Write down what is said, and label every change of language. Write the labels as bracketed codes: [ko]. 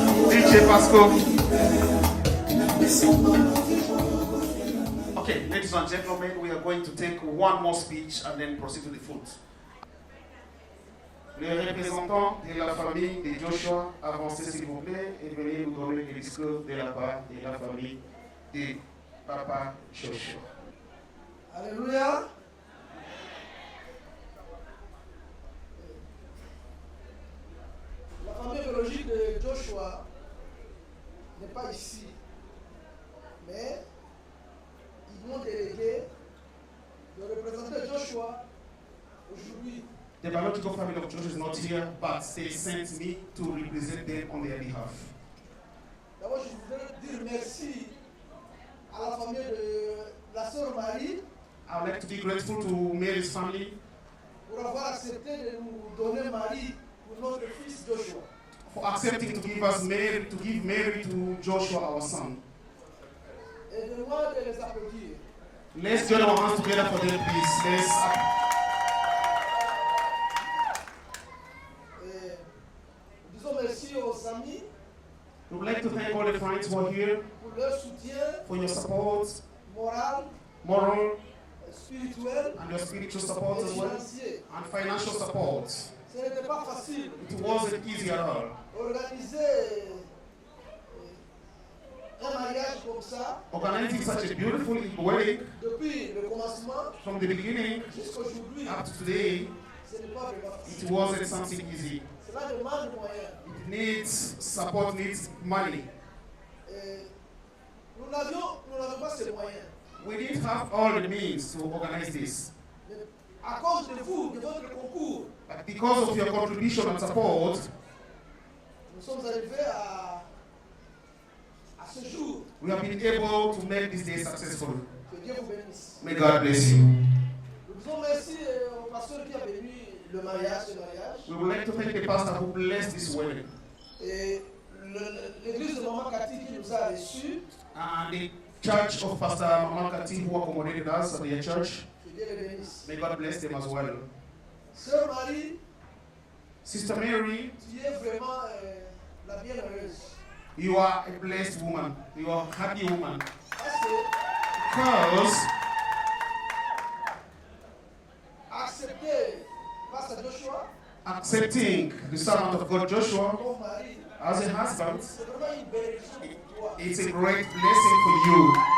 [en] DJ Pasco. Okay, ladies and gentlemen, we are going to take one more speech and then proceed to the food. [fr] Les représentants de la famille de Joshua, avancez s'il vous plaît et venez nous donner le discours de la part de la famille de Papa Joshua. Alléluia. La famille biologique de Joshua n'est pas ici, mais ils m'ont délégué de représenter Joshua aujourd'hui. [en] The biological family of Joshua is not here, but they sent me to represent them on their behalf. [fr] D'abord, je voudrais dire merci à la famille de la sœur Marie. [en] I would like to be grateful to Mary's family [fr] pour avoir accepté de nous donner Marie pour notre fils Joshua. [en] for accepting to give us Mary, to give Mary to Joshua, our son. [fr] Et de moi de les applaudir. [en] Let's join our hands together for them, please. [fr] Disons merci aux amis. [en] We would like to thank all the friends who are here [fr] pour leur soutien [en] for your support, moral, [fr] spirituel, [en] and your spiritual support as well, and financial support. [fr] Ce n'était pas facile. [en] It wasn't easy at all. [fr] Organiser un mariage comme ça, [en] Organizing such a beautiful wedding [fr] depuis le commencement [en] from the beginning [fr] jusqu'à aujourd'hui, [en] up to today, [fr] Ce n'est pas vraiment facile. [en] It wasn't something easy. [fr] Cela demande des moyens. [en] It needs support, needs money. [fr] Et nous n'avons pas ces moyens. [en] We didn't have all the means to organize this. [fr] Mais à cause de vous, de votre concours, [en] But because of your contribution and support, [fr] nous sommes arrivés à ce jour. [en] we have been able to make this day successful. [fr] Que Dieu vous bénisse. [en] May God bless you. [fr] Nous disons merci au pasteur qui a béni le mariage, ce mariage. [en] We would like to thank the pastor who blessed this wedding. [fr] Et l'église de Maman Cathy qui nous a reçus. [en] And the church of Pastor Mama Kati who accommodated us at their church. [fr] Que Dieu les bénisse. [en] May God bless them as well. [fr] Sœur Marie, [en] Sister Mary, [fr] tu es vraiment la bienheureuse. [en] you are a blessed woman. You are a happy woman. [fr] Parce que [en] Because [fr] accepter Pasteur Joshua [en] accepting the servant of God Joshua [fr] comme mari, [en] as a husband, [fr] c'est vraiment une bénédiction pour toi. [en] it's a great blessing for you.